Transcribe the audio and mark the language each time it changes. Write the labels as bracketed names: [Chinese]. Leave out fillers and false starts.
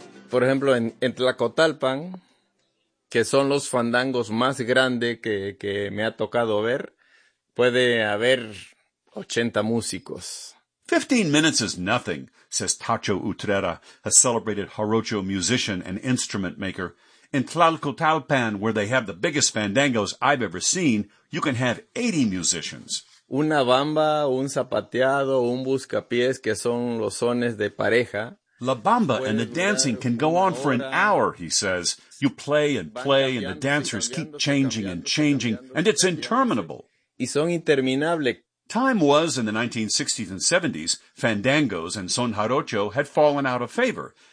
[Spanish] Por ejemplo, en Tlacotalpan, que son los fandangos más grande que me ha tocado ver, puede haber 80 músicos. [English] 15 minutes is nothing, says Tacho Utrera, a celebrated jarocho musician and instrument maker. In Tlalcotalpan, where they have the biggest fandangos I've ever seen, you can have 80 musicians. [Spanish] Una bamba, un zapateado, un buscapiés, que son los sones de pareja. [English] La bamba and the dancing can go on for an hour, he says. You play and play, and the dancers keep changing and changing, and it's interminable. [Spanish] Y son interminable. [English] Time was, in the 1960s and 70s, fandangos and son jarocho had fallen out of favor.